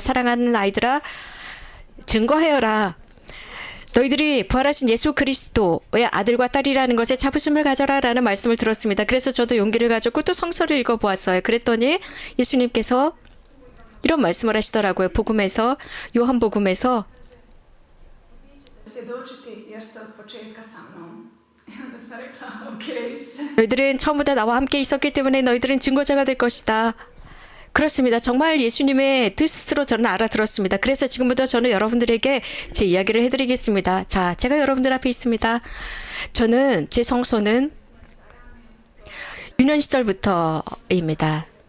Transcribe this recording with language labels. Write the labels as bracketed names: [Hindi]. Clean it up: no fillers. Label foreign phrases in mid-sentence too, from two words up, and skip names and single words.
[Korean] 사랑하는 아이들아, 증거하여라. 너희들이 부활하신 예수 그리스도의 아들과 딸이라는 것에 자부심을 가져라 라는 말씀을 들었습니다. 그래서 저도 용기를 가졌고 또 성서를 읽어보았어요. 그랬더니 예수님께서 이런 말씀을 하시더라고요. 복음에서, 요한복음에서 [Croatian] svjedočiti jer ste od početka sa mnom. [Korean] 너희들은 처음부터 나와 함께 있었기 때문에 너희들은 증거자가 될 것이다. 그렇습니다. 정말 예수님의 뜻으로 저는 알아들었습니다. 그래서 지금부터 저는 여러분들에게 제 이야기를 해드리겠습니다. 자, 제가 여러분들 앞에 있습니다. 저는 제 성소는 유년 시절부터입니다.